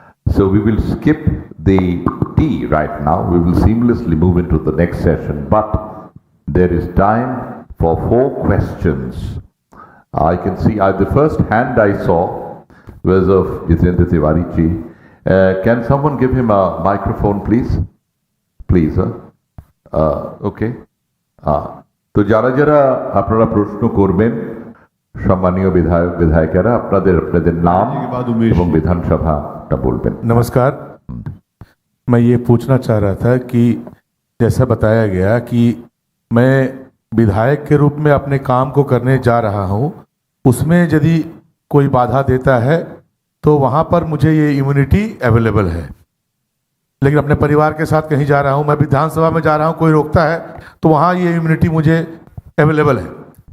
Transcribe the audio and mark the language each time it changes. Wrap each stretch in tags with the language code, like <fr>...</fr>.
<en>So we will skip the tea right now. We will seamlessly move into the next session, but there is time for 4 questions. I can see the first hand I saw was of Jitendra Tiwari ji. Can someone give him a microphone, please? Please, okay.</en> <bn>তো যারা যারা আপনারা প্রশ্ন করবেন সম্মানীয় বিধায়ক বিধায়িকারা আপনাদের আপনাদের নাম এবং বিধানসভাটা বলবেন।</bn> <hi>नमस्कार, मैं ये पूछना चाह रहा था कि जैसा बताया गया कि मैं विधायक के रूप में अपने काम को करने जा रहा हूँ, उसमें यदि कोई बाधा देता है तो वहाँ पर मुझे ये इम्यूनिटी अवेलेबल है, लेकिन अपने परिवार के साथ कहीं जा रहा हूँ, मैं विधानसभा में जा रहा हूँ, कोई रोकता है तो वहाँ ये इम्यूनिटी मुझे अवेलेबल है।</hi>